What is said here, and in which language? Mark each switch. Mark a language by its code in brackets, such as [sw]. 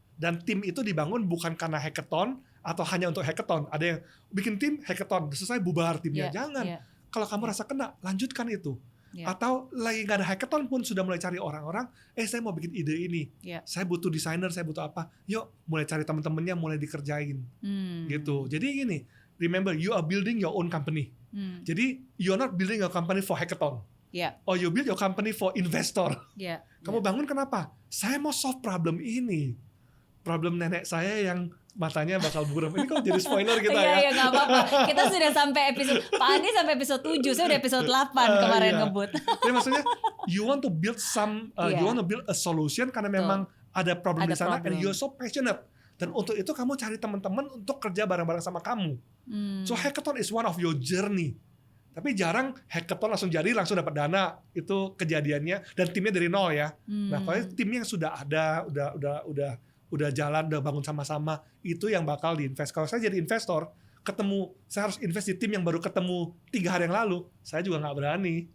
[id] Dan tim itu dibangun bukan karena hackathon atau hanya untuk hackathon. Ada yang bikin tim hackathon, selesai bubar timnya. Jangan. Kalau kamu rasa kena, lanjutkan itu. [en] Yeah. [id] Atau lagi nggak ada hackathon pun sudah mulai cari orang-orang, saya mau bikin ide ini, [en] Yeah. [id] saya butuh desainer, saya butuh apa, yuk mulai cari teman-temannya, mulai dikerjain, gitu. Jadi gini, [en] remember you are building your own company. [id] Jadi [en] you are not building your company for hackathon. Yeah. Or you build your company for investor. Yeah. [id] Kamu bangun kenapa? Saya mau solve problem ini. Problem nenek saya yang matanya bakal buram. Ini kok jadi spoiler kita ya? Iya, nggak apa-apa. Kita sudah sampai episode, Pak Andi sampai episode 7, saya udah episode 8 kemarin ngebut. Jadi maksudnya, [en] you want to build you want to build a solution [id] karena memang ada problem di sana, [en] and you're so passionate. [id] Dan untuk itu kamu cari teman-teman untuk kerja bareng-bareng sama kamu. [en] So hackathon is one of your journey. [id] Tapi jarang hackathon langsung jadi, langsung dapat dana, itu kejadiannya, dan timnya dari nol ya. Nah, kalau timnya yang sudah ada, udah jalan, udah bangun sama-sama, itu yang bakal diinvest. Kalau saya jadi investor, saya harus invest di tim yang baru ketemu 3 hari yang lalu, saya juga nggak berani.